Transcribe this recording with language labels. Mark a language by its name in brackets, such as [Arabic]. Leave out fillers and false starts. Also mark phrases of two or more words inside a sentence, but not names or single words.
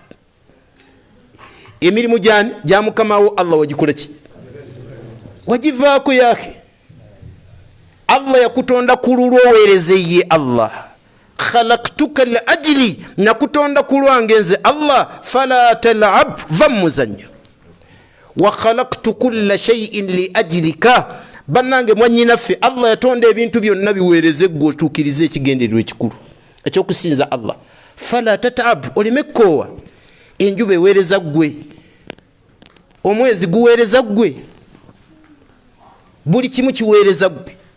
[Ganda] emirimu gyani gya mukama wo Allah wagikola ki wagivaako yake Allah yakutonda kululwa oweereze ye Allah [Arabic] خلقتك لأجلي [Ganda] nakutonda kulwange nze Allah [Arabic] فلا تلعب [Ganda] vamuzanyo [Arabic] وخلقت كل شيء لأجلك [Ganda] bannange mwanyinaffe Allah yatonda ebintu byonna biweereze gwe otuukirize ekigendererwa ekikulu ekyokusinza Allah [Arabic] فلا تتعب [Ganda] oleme kkoowa enjuba eweereza gwe omwezi guweereza gwe, buli kimu kiweereza gwe.